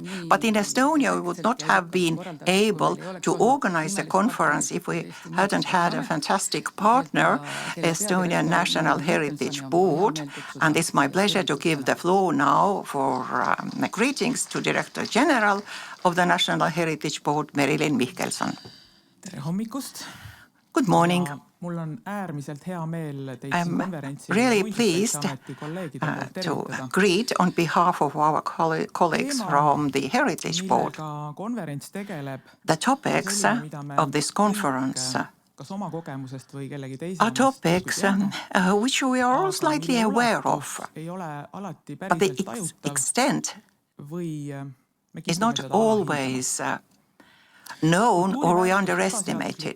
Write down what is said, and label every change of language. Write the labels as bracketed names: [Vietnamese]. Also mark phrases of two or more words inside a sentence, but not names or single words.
[English] But in Estonia, we would not have been able to organize the conference if we hadn't had a fantastic partner, Estonian National Heritage Board. And it's my pleasure to give the floor now for greetings to Director General of the National Heritage Board, Marilin Mihkelson. [Estonian] Tere hommikust. [English] Good morning. [Estonian] Mul on äärmiselt hea meel teid [English] I'm [Estonian] konverentsil [English] really pleased to greet on behalf of our colleagues from the Heritage Board. The topics of this conference are topics which we are all slightly aware of, but the extent is not always known or we underestimate it.